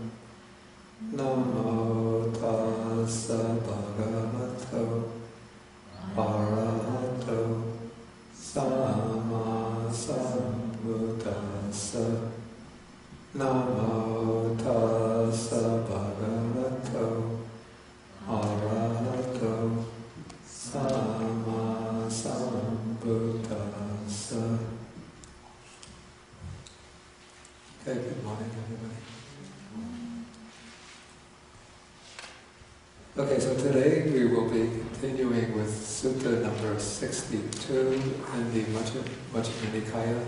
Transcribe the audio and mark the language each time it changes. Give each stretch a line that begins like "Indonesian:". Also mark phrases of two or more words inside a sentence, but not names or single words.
Pali: Namo tassa bhagavato arahato samma sambuddhassa. Namo tassa bhagavato arahato samma sambuddhassa.
English: Okay, good morning everybody. Okay, so today we will be continuing with Sutta number 62 in the Majjhima Nikaya.